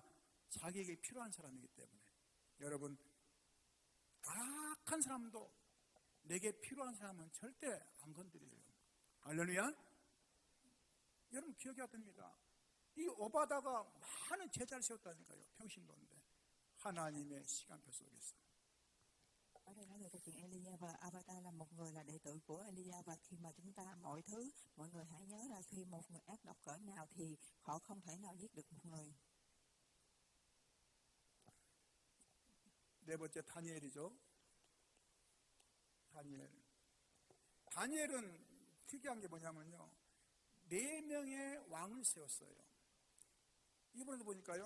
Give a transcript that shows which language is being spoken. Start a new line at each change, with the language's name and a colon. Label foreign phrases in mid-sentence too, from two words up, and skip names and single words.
Korean: 자기에게 필요한 사람이기 때문에. 여러분 악한 사람도 내게 필요한 사람은 절대 안 건드려요. 할렐루야. 여러분 기억해야 됩니다. 이 오바다가 많은 제자를 세웠다니까요. 평신도인데 하나님의 시간표 속에서.
Vietnamese: Ở đây nói về câu chuyện Elia và Avatar là một người là đệ tử của Elia, và khi mà chúng ta mọi người hãy nhớ là khi một người ác độc cỡ nào thì họ không thể nào giết được một người.
Korean: 네 번째 다니엘이죠. 다니엘은 특이한 게 뭐냐면요. 4명의 왕을 세웠어요. 이번에도 보니까요.